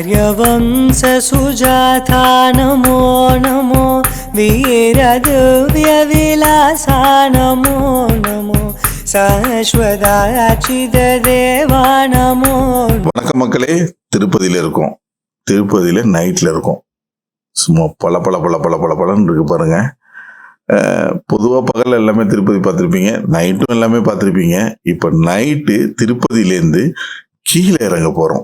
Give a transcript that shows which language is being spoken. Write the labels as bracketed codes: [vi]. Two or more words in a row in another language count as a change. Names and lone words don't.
[sa] राजवंश सुजाता नमो नमो वीरदिव्य विलासा नमो नमो शाश्वताचिद देवा नमो. [ta] வணக்கம் மக்களே, திருப்பதியில் இருக்கோம். திருப்பதியில் நைட்டில் இருக்கோம். சும்மா பல பல பல பல பல பலன்னு இருக்கு பாருங்க. பொதுவாக பகலில் எல்லாமே திருப்பதி பார்த்துருப்பீங்க, நைட்டும் எல்லாமே பார்த்துருப்பீங்க. இப்போ நைட்டு திருப்பதியிலேருந்து கீழே இறங்க போகிறோம்.